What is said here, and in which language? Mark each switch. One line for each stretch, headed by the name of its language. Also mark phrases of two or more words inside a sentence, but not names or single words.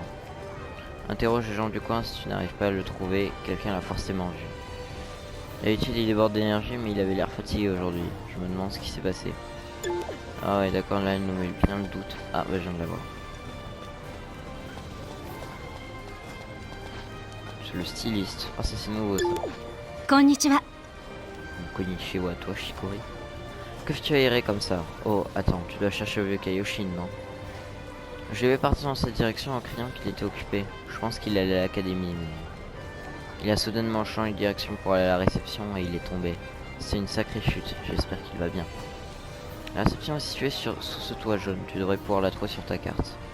French: Interroge les gens du coin si tu n'arrives pas à le trouver, quelqu'un l'a forcément vu. D'habitude il déborde d'énergie, mais il avait l'air fatigué aujourd'hui. Je me demande ce qui s'est passé. Ah ouais, d'accord, là, il nous met bien le doute. Ah, bah, je viens de l'avoir. C'est le styliste. Ah, ça, c'est nouveau, ça.
Japanese: こんにちは。
French: Konnichiwa, toi, Shikori. Que tu as erré comme ça? Oh, attends, tu dois chercher le vieux Kaioshin, non? Je vais partir dans cette direction en criant qu'il était occupé. Je pense qu'il allait à l'académie, mais... Il a soudainement changé de direction pour aller à la réception et il est tombé. C'est une sacrée chute, j'espère qu'il va bien. La réception est située sous ce toit jaune, tu devrais pouvoir la trouver sur ta carte.